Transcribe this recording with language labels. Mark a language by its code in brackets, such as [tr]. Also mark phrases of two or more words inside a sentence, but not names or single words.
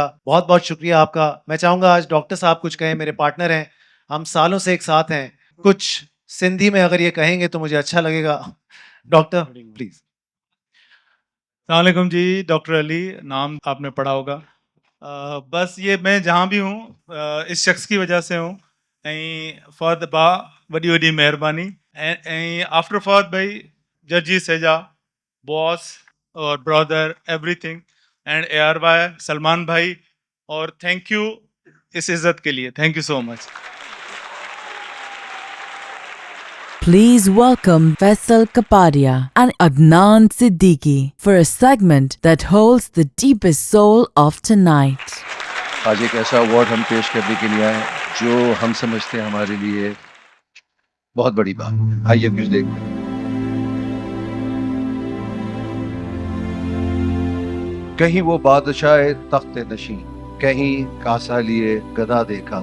[ur] بہت بہت شکریہ آپ کا۔ میں چاہوں گا آج ڈاکٹر صاحب کچھ کہیں، میرے پارٹنر ہیں، ہم سالوں سے ایک ساتھ ہیں. کچھ سندھی میں اگر یہ کہیں گے تو مجھے اچھا لگے گا. [en] doctor please. [ur] سلامکم جی، ڈاکٹر علی نام آپ نے پڑھا ہوگا. بس یہ میں جہاں بھی ہوں اس شخص کی وجہ سے ہوں. [sd] ऐं फहद बा वॾी वॾी महिरबानी। [ur] ایں آفٹر فہد بھائی ججی سیجا باس اور [en] brother everything and [ur] AR بھائی، سلمان بھائی، اور [en] thank you [ur] اس عزت کے لیے. [en] thank you so much. Please welcome Faisal Kapadia and Adnan Siddiqui for a segment that holds the deepest soul of tonight. [ur] آج ایک ایسا ایوارڈ ہم پیش کرنے کے لیے آئے جو ہم سمجھتے ہیں ہمارے لیے بہت بڑی بات. آئیے کچھ دیکھتے ہیں. کہیں وہ بادشاہ تخت نشیں، کہیں کاسہ لیے گدا دیکھا.